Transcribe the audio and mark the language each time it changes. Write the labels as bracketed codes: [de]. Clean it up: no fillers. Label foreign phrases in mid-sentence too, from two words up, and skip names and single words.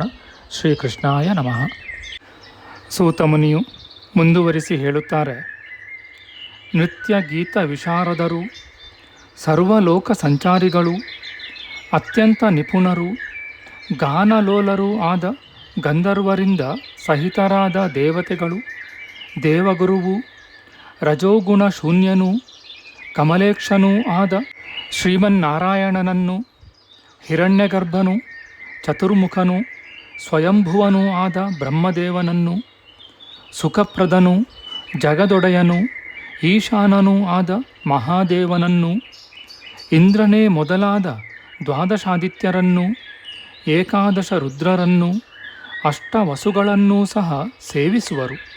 [kn] ಶ್ರೀಕೃಷ್ಣಾಯ ನಮಃ. ಸೂತಮುನಿಯು ಮುಂದುವರಿಸಿ ಹೇಳುತ್ತಾರೆ, ನೃತ್ಯ ಗೀತ ವಿಶಾರದರು, ಸರ್ವಲೋಕ ಸಂಚಾರಿಗಳು, ಅತ್ಯಂತ ನಿಪುಣರು, ಗಾನಲೋಲರೂ ಆದ ಗಂಧರ್ವರಿಂದ ಸಹಿತರಾದ ದೇವತೆಗಳು, ದೇವಗುರುವು, ರಜೋಗುಣ ಶೂನ್ಯನೂ ಕಮಲೇಕ್ಷನೂ ಆದ ಶ್ರೀಮನ್ನಾರಾಯಣನನ್ನು, ಹಿರಣ್ಯಗರ್ಭನೂ ಚತುರ್ಮುಖನೂ ಸ್ವಯಂಭುವನೂ ಆದ ಬ್ರಹ್ಮದೇವನನ್ನು, ಸುಖಪ್ರದನೂ ಜಗದೊಡೆಯನೂ ಈಶಾನನೂ ಆದ ಮಹಾದೇವನನ್ನು, ಇಂದ್ರನೇ ಮೊದಲಾದ ದ್ವಾದಶಾದಿತ್ಯರನ್ನು, ಏಕಾದಶ ರುದ್ರರನ್ನು, ಅಷ್ಟವಸುಗಳನ್ನೂ ಸಹ ಸೇವಿಸುವರು.